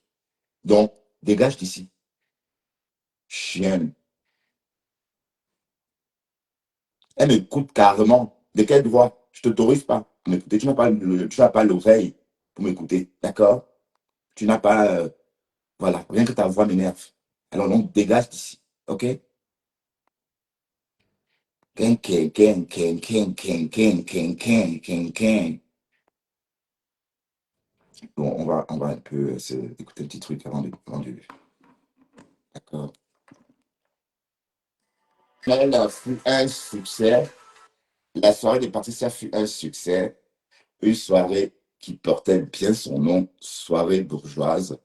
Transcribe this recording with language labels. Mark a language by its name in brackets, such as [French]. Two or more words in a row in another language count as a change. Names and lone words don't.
[French] Donc, dégage d'ici. Chienne. Elle m'écoute carrément. De quel droit? Je t'autorise pas à m'écouter. Tu n'as pas l'oreille pour m'écouter. D'accord? Tu n'as pas. Voilà. Rien que ta voix m'énerve. Alors, donc, dégage d'ici. OK? Ken, ken, ken, ken, ken, ken, ken, ken, ken, ken, ken. Bon, on va un peu écouter un petit truc avant de. D'accord. Elle fut un succès. La soirée de Patricia fut un succès. Une soirée qui portait bien son nom, soirée bourgeoise.